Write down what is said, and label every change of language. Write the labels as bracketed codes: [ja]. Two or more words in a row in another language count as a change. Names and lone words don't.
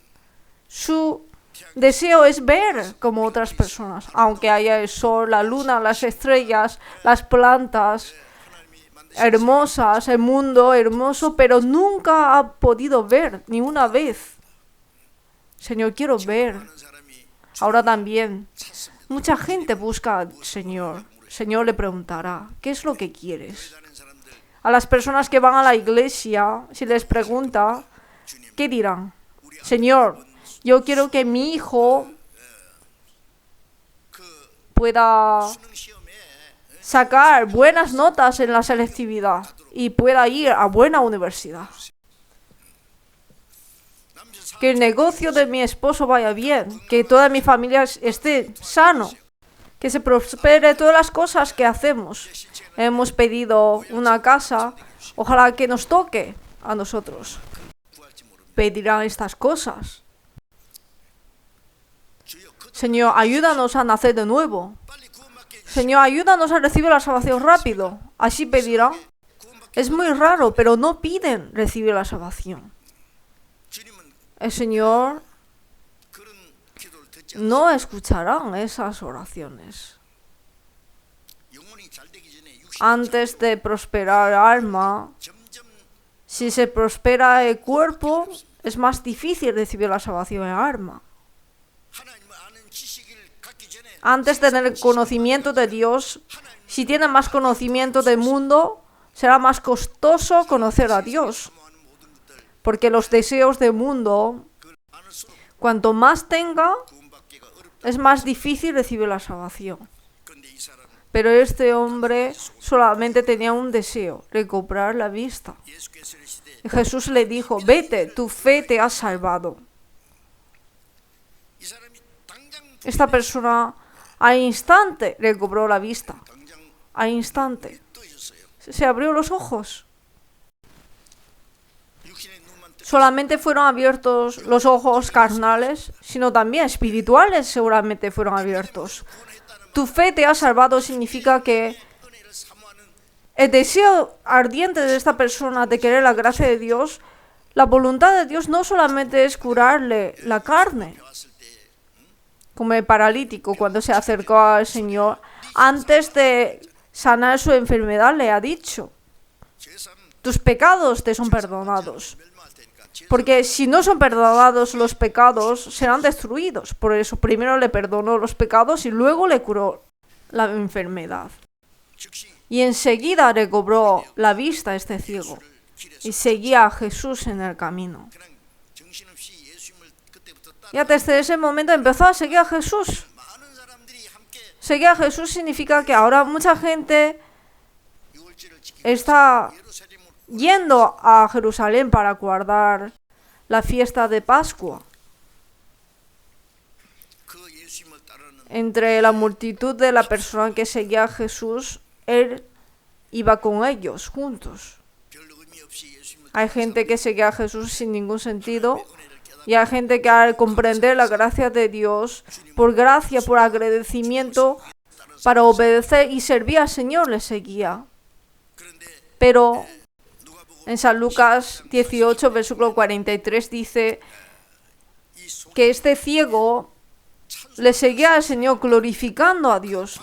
[es] Su deseo es ver como otras personas, aunque haya el sol, la luna, las estrellas, las plantas [ko] 하나님이 만드신 [es] hermosas, el mundo hermoso, pero nunca ha podido ver ni una vez. Señor, quiero ver. [ko] 많은 사람이 [es] Ahora también, [ko] 찾습니다. [es] mucha gente busca al Señor. Señor le preguntará, ¿qué es lo que quieres? [ko] 가는 사람들 [es] A las personas que van a la iglesia, si les pregunta, [ko] 주님 [es] ¿qué dirán? [ko] 우리 [es] Señor, yo quiero que mi hijo [ko] 그 [es] pueda [ko] 수능 시험에 [es] sacar buenas notas en la selectividad y pueda ir a buena universidad. [ko] 남편 [es] Que el negocio de mi esposo vaya bien, que toda mi familia esté sano, que se prospere todas las cosas que hacemos. Hemos pedido una casa, ojalá que nos toque a nosotros. [ko] 구할지 모릅니다. [es] Pedirán estas cosas. [ko] 주여 그 [es] Señor, ayúdanos a nacer de nuevo. [ko] 빨리 구원받게 해주시고 [es] Señor, ayúdanos a recibir la salvación rápido. Así pedirán. [ko] 구원받게 [es] Es muy raro, pero no piden recibir la salvación. [ko] 주님은 [es] El Señor [ko] 그런 기도를 듣지 [es] no escucharán esas oraciones. [ko] 영혼이 잘 되기 전에 육신이 [es] Antes de prosperar el alma, [ko] 점점 [es] si se prospera el cuerpo, es más difícil recibir la salvación en el alma. [ko] 하나님을 아는 지식을 갖기 전에 [es] Antes de tener conocimiento de Dios, si tienen más conocimiento del mundo, será más costoso conocer a Dios. [ko] 사모하는 모든 것들 [es] Porque los deseos del mundo, [ko] 그걸 안을수록 [es] cuanto más tenga, [ko] 구원받기가 어렵다. [es] es más difícil recibir la salvación. [ko] 그런데 이 사람은 [es] Pero este hombre solamente tenía un deseo, recobrar la vista. [ko] 예수께서 이르시되 [es] Y Jesús le dijo, vete, tu fe te ha salvado. [ko] 이 사람이 당장 [es] Esta persona al instante recobró la vista. [ko] 당장 [es] Al instante. [ko] 떠 있었어요. [es] Se abrió los ojos. [ko] 육신의 눈만 뜨 [es] Solamente fueron abiertos los ojos carnales, sino también espirituales seguramente fueron abiertos. [ko] 구원했다는 [es] Tu fe te ha salvado significa que [ko] 은혜를 사모하는 [es] el deseo ardiente de esta persona de querer la gracia de Dios, la voluntad de Dios no solamente es curarle la carne, [ko] 왔을 때 [es] como el paralítico cuando se acercó al Señor, antes de sanar su enfermedad le ha dicho, [ko] 죄사는 [es] tus pecados te son perdonados. [ko] 멸망할 테니까 죄 [es] Porque si no son perdonados los pecados, serán destruidos. Por eso primero le perdonó los pecados y luego le curó la enfermedad. [ko] 즉시 [es] Y enseguida recobró la vista este ciego [ko] 길에서 [es] y seguía a Jesús en el camino. [ko] 그냥 정신없이 예수님을 그때부터 따라 [es] Y desde ese momento empezó a seguir a Jesús. [ko] 많은 사람들이 함께 [es] Seguir a Jesús significa que ahora mucha gente [ko] 유월절을 지키고 [es] está [ko] 예루살렘으로 [es] yendo a Jerusalén para guardar la fiesta de Pascua. [ko] 그 예수님을 따르는 [es] Entre la multitud de la persona que seguía a Jesús, él iba con ellos juntos. [ko] 별 의미 없이 예수님을 [es] Hay gente que sigue a Jesús sin ningún sentido. Y hay gente que al comprender la gracia de Dios, por gracia, por agradecimiento, para obedecer y servir al Señor, le seguía. Pero en San Lucas 18, versículo 43 dice que este ciego le seguía al Señor glorificando a Dios.